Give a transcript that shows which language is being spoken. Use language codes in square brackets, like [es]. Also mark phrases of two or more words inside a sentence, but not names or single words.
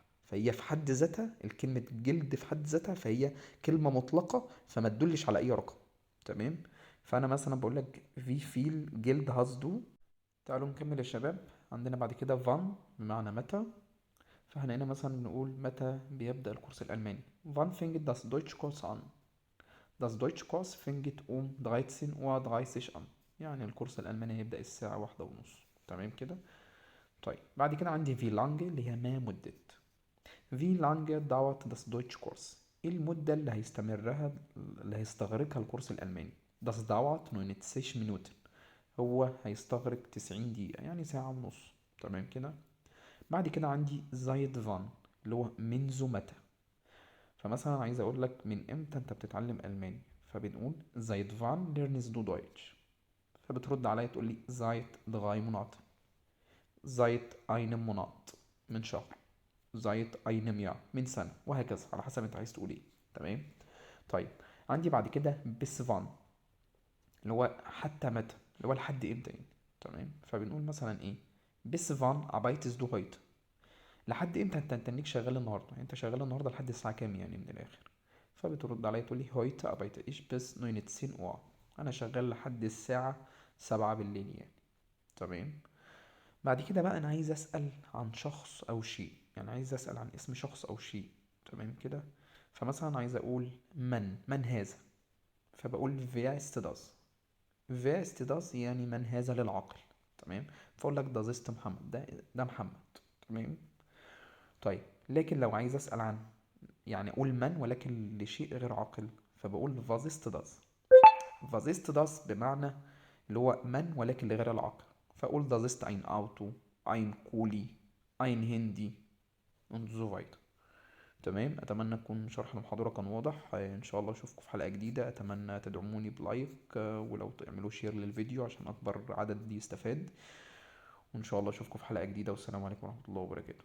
[ar] فهي في حد ذاتها الكلمة جلد في حد ذاتها فهي كلمة مطلقة، فما تدلش على اي رقم. تمام. فانا مثلا بقول لك [de] wie viel Geld hast du. [ar] تعالوا نكمل يا شباب. عندنا بعد كده فان بمعنى متى. فاحنا هنا مثلا نقول متى بيبدأ الكورس الألماني. [de] Wann fängt das Deutschkurs an? Das Deutschkurs fängt um 13:30 Uhr an. [ar] يعني الكورس الألماني هيبدأ الساعة 1:30. تمام كده. طيب بعد كده عندي [de] wie lange [ar] اللي هي ما مدة. [de] Wie lange dauert das Deutschkurs؟ [ar] ايه المدة اللي هيستغرقها الكورس الألماني؟ [de] Das dauert 90 Minuten. [ar] هو هيستغرق 90 دقيقة، يعني ساعة ونص. تمام كده. بعد كده عندي [de] seit wann [ar] اللي هو منذ متى. فمثلا عايز اقول لك من امتى انت بتتعلم الماني، فبنقول [de] seit wann lernst du Deutsch. [ar] فبترد عليا تقول لي [de] seit 3 Monaten، seit einem Monat [ar] من شهر، [de] seit einem Jahr [ar] من سنة، وهكذا على حسب انت عايز تقول ايه. تمام. طيب عندي بعد كده [de] bis wann [ar] اللي هو حتى متى، اللي هو لحد امتى يعني. تمام. فبنقول مثلا ايه [de] bis wann arbeitest du heute. [ar] لحد امتى انت تنيك شغال النهارده، يعني انت شغال النهارده لحد الساعه كام يعني من الاخر. فبترد عليا تقول لي [de] heute arbeite ich bis 19 Uhr. [ar] انا شغال لحد الساعه 7 بالليل يعني. تمام. بعد كده بقى انا عايز اسال عن شخص او شيء، يعني عايز اسال عن اسم شخص او شيء. تمام كده. فمثلا عايز اقول من هذا، فبقول [de] wer ist das. wer ist das [ar] يعني من هذا للعاقل. تمام. فاقول لك [de] das ist [ar] محمد، ده محمد. تمام. طيب لكن لو عايز اسال عن، يعني اقول من ولكن لشيء غير عاقل، فبقول [de] was ist das. was ist das [ar] بمعنى اللي هو من ولكن لغير العاقل. [de] فاقول das ist ein Auto, ein Kuli, ein Handy und so weiter. [ar] تمام. اتمنى يكون شرح المحاضرة كان واضح. ان شاء الله اشوفكم في حلقة جديدة. اتمنى تدعموني بلايك، ولو تعملوا شير للفيديو عشان اكبر عدد يستفاد. وان شاء الله اشوفكم في حلقة جديدة، والسلام عليكم ورحمة الله وبركاته.